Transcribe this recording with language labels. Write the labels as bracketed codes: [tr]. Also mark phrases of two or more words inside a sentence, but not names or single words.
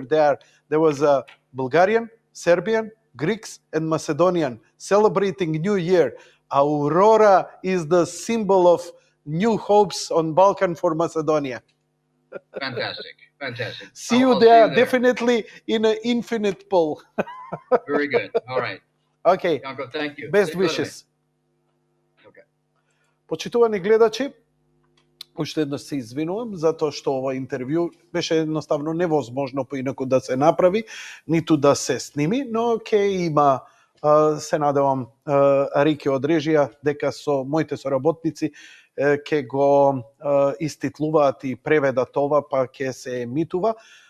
[en] There was a Bulgarian, Serbian, Greeks, and Macedonian celebrating New Year. Aurora is the symbol of new hopes on Balkan for Macedonia. Fantastic. See you I'll there, definitely in an infinite pool. Very good. All right. Okay, Janko, thank you. best Say wishes. Okay. [mk] Почитувани гледачи, уште еднаш се извинувам затоа што ова интервју беше едноставно невозможно поинаку да се направи, ниту да се сними, но ќе има, се надевам, Рики од режија дека со моите соработници ќе го иститлуваат и преведат ова, па ќе се емитува.